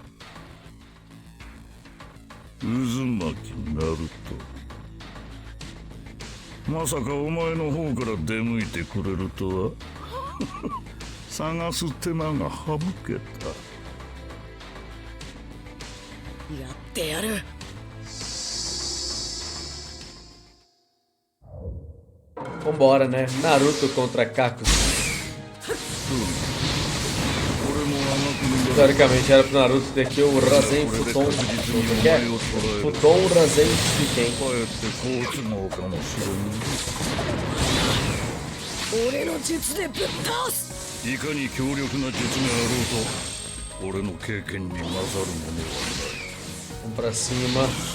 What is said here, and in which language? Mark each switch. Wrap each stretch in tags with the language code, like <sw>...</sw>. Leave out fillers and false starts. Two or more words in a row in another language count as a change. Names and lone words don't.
<ja>渦巻きナルト、まさかお前の方から出向いてくれるとは探す手間が省けた。やってやる。</ja> <pt>Vambora, né? Naruto contra Kakuzu. Teoricamente era pro Naruto ter aqui o Rasen Futon. O que é? Futon Rasen Shiken.</pt> <ja>俺の術でぶっ倒す。いかに強力な術があろうと俺の経験に勝るものはない。</ja> <pt>Vamos pra cima.</pt>